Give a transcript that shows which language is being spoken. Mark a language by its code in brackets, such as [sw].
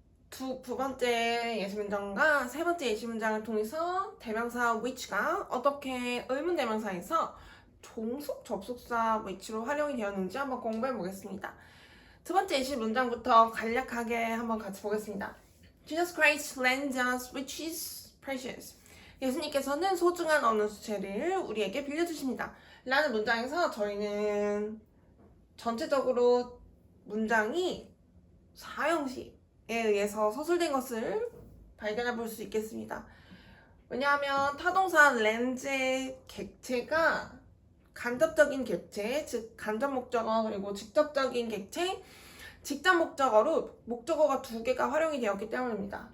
[ko] 두 번째 예시문장과 세 번째 예시문장을 통해서 대명사 which가 어떻게 의문대명사에서 종속 접속사 which로 활용이 되었는지 한번 공부해 보겠습니다. 두 번째 예시문장부터 간략하게 한번 같이 보겠습니다. [en] Jesus Christ lends us which is precious. [ko] 예수님께서는 소중한 어느 수체를 우리에게 빌려주십니다. 라는 문장에서 저희는 전체적으로 문장이 사형식에 의해서 서술된 것을 발견해 볼 수 있겠습니다. 왜냐하면 타동사 렌즈의 객체가 간접적인 객체, 즉 간접 목적어 그리고 직접적인 객체, 직접 목적어로 목적어가 두 개가 활용이 되었기 때문입니다.